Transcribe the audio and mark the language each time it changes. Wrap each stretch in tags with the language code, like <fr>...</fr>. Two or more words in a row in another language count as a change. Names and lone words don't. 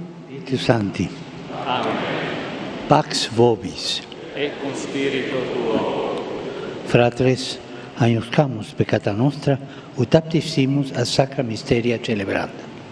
<la>Spiritus Sancti. Amen. Pax vobis. E con spirito tuo. Fratres, agnoscamus peccata nostra, ut aptissimus a sacra mysteria celebranda.</la>